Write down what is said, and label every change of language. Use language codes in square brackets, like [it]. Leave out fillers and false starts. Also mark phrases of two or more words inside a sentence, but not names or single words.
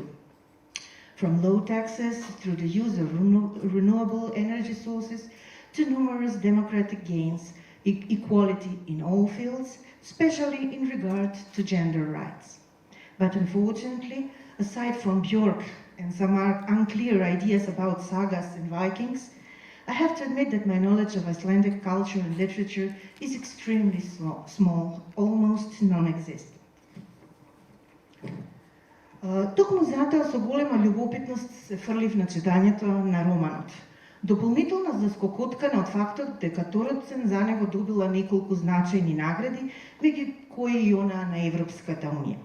[en] From low taxes through the use of renewable energy sources to numerous democratic gains, equality in all fields, especially in regard to gender rights. But unfortunately, aside from Björk and some unclear ideas about sagas and Vikings, I have to admit that my knowledge of Icelandic culture and literature is extremely small, almost non-existent. [mk] Токму затоа со голема љубопитност се фрлив на читањето на романот. Дополнително заскокоткана од фактот дека Тородсен за него добила неколку значајни награди, меѓу кои и онаа на Европската унија.